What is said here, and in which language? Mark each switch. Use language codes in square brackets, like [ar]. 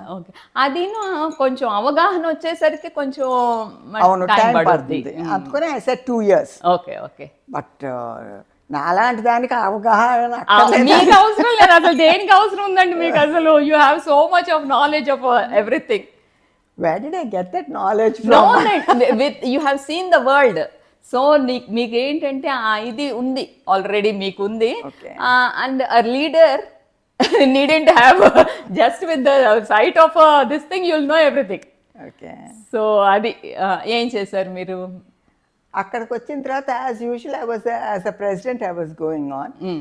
[te] Okay. అది కొంచెం అవగాహన వచ్చేసరికి కొంచెం టైం పడుతుంది. [en] అందుకనే I said 2 years. Okay okay. [te] But నాలాంటి దానికి అవగాహన మీకు అవసరం లేదు అసలు. దేనికి అవసరం ఉందండి మీకు అసలు? [en] You have so much of knowledge of everything. Where did I get that knowledge from? No, you have seen the world. [te] So మీకు ఏంటంటే ఇది ఉంది ఆల్రెడీ, మీకు ఉంది. [en] And a leader needn't have just with the sight of this thing you'll know everything. Okay. [te] So అది ఏం చేశారు మీరు? అక్కడికి వచ్చిన తర్వాత [en] As usual as a president I was going on.